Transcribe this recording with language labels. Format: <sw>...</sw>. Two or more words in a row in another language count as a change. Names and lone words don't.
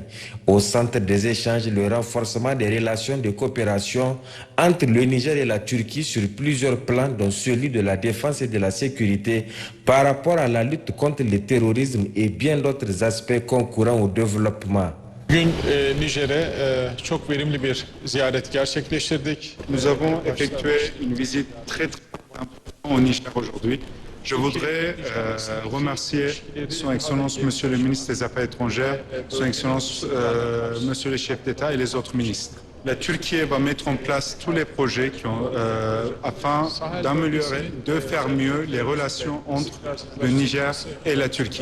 <fr>Au centre des échanges, le renforcement des relations de coopération entre le Niger et la Turquie sur plusieurs plans, dont celui de la défense et de la sécurité par rapport à la lutte contre le terrorisme et bien d'autres aspects concourant au développement.</fr> <tr>Nijer'e çok verimli bir ziyaret gerçekleştirdik.</tr> <fr>Nous avons effectué une visite très importante au Niger aujourd'hui. Je voudrais remercier Son Excellence Monsieur le ministre des Affaires étrangères, Son Excellence Monsieur le chef d'État et les autres ministres. La Turquie va mettre en place tous les projets afin d'améliorer, de faire mieux les relations entre le Niger et la Turquie.</fr>